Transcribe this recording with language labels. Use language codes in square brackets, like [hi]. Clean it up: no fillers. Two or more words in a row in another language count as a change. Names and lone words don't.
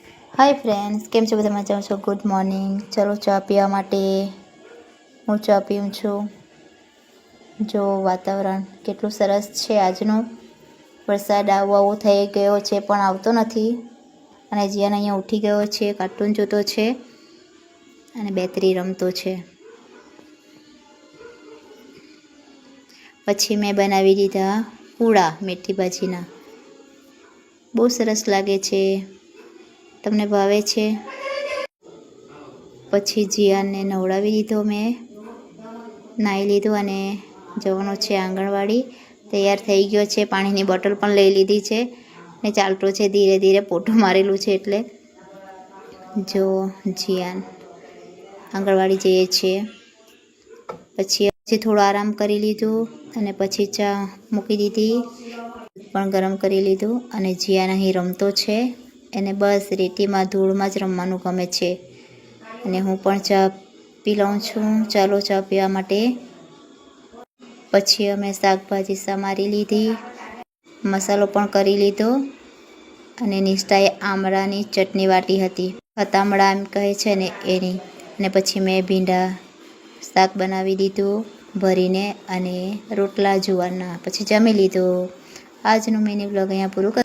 [en] Hi friends, [gu] કેમ છો બધા મજામાં છો? [en] Good morning. [gu] ચલો ચા પીવા માટે હું ચા પીઉં છું। જો વાતાવરણ કેટલું સરસ છે આજનું। વરસાદ આવો થઈ ગયો છે પણ આવતો નથી અને જિયાન અહીંયા ઊઠી ગયો છે, કાર્ટૂન જોતો છે અને બેતરી રમતો છે। પછી મેં બનાવી દીધા પૂડા મેથી ભાજીના। બહુ સરસ લાગે છે, તમને ભાવે છે? પછી જિયાનને નવડાવી દીધો, મેં નાહી લીધું અને જવાનો છે આંગણવાડી। તૈયાર થઈ ગયો છે, પાણીની બોટલ પણ લઈ લીધી છે ને ચાલતો છે ધીરે ધીરે। પોટો મારેલું છે એટલે જો જિયાન આંગણવાડી જઈએ છે। પછી થોડો આરામ કરી લીધું અને પછી ચા મૂકી દીધી, પણ ગરમ કરી લીધું અને જિયાન અહીં રમતો છે। એને બસ રેતીમાં ધૂળમાં જ રમવાનું ગમે છે અને હું પણ ચા પી લઉં છું। ચાલો ચા પીવા માટે। પછી અમે શાકભાજી સમારી લીધી, મસાલો પણ કરી લીધો અને નિષ્ઠાએ આમળાની ચટણી વાટી હતી, ખતામડા એમ કહે છે ને એની। અને પછી મેં ભીંડા શાક બનાવી દીધું ભરીને અને રોટલા જુવારના। પછી જમી લીધું। આજનું [en] mini vlog [gu] અહીંયા પૂરું